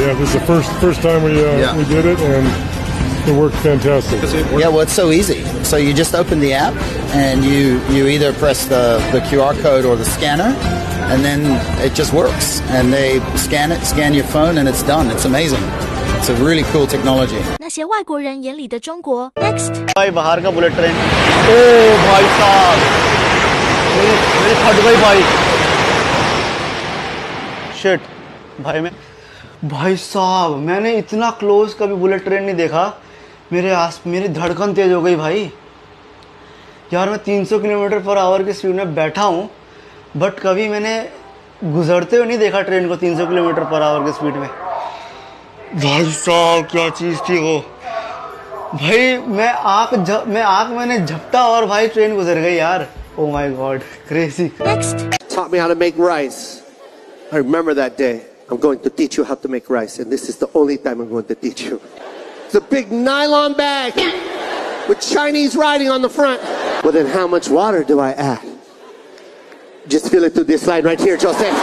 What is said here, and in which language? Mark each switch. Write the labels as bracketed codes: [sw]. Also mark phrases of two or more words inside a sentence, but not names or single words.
[en] Yeah, this is the first time we did it, and it worked fantastic. Yeah, well, it's so easy. So you just open the app, and you either press the QR code or the scanner, and then it just works. And they scan your phone, and it's done. It's amazing. It's a really cool technology. [zh] 那些外国人眼里的中国 Next [hi] भाई बाहर का [en] bullet train [hi] ओ भाई साहब मेरी फट गई भाई शिट भाई साहब मैंने इतना क्लोज कभी [en] bullet train [hi] नहीं देखा मेरी धड़कन तेज हो गई भाई यार मैं 300 [en] kilometer per hour [hi] की स्पीड में बैठा हूँ बट कभी मैंने गुजरते हुए नहीं देखा ट्रेन को 300 [en] kilometer per hour [hi] की स्पीड में भाई साहब क्या चीज़ थी वो भाई मैं आँख मैंने झपटा और भाई ट्रेन गुजर गई यार [en] oh my god crazy Taught me how to make rice. I remember that day. I'm going to teach you how to make rice, and this is the only time I'm going to teach you. It's a big nylon bag with Chinese writing on the front. Well, then how much water do I add? Just fill it through this line right here, Joseph.